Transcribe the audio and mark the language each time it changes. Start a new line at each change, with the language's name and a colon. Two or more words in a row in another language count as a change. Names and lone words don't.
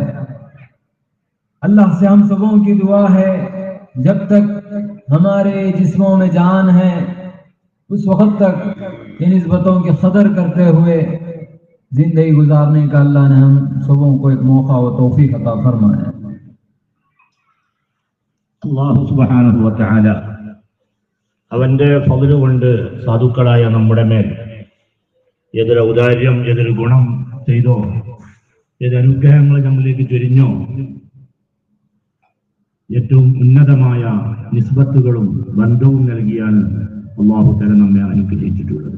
Urdu: اللہ سے ہم سبوں کی دعا ہے جب تک ہمارے جسموں میں جان ہے اس وقت تک ان نسبتوں کی قدر کرتے ہوئے زندگی گزارنے کا اللہ نے ہم سبوں کو ایک موقع و توفیق عطا فرمایا.
Arabic: الله سبحانه وتعالى
Malayalam: അവന്റെ ഫضل കൊണ്ട് സാധുക്കളായ നമ്മുടെ മേൽ ഏതൊരു ഔദാര്യം ഏതൊരു ഗുണം ചെയ്തോ, ഏത് അനുഗ്രഹങ്ങൾ നമ്മളിലേക്ക് ചൊരിഞ്ഞോ, ഏറ്റവും ഉന്നതമായ നിസ്ബത്തുകളും ബന്ധവും നൽകിയാണ്
Arabic: الله تعالى
Malayalam: നമ്മെ അനുഗ്രഹിച്ചിട്ടുള്ളത്.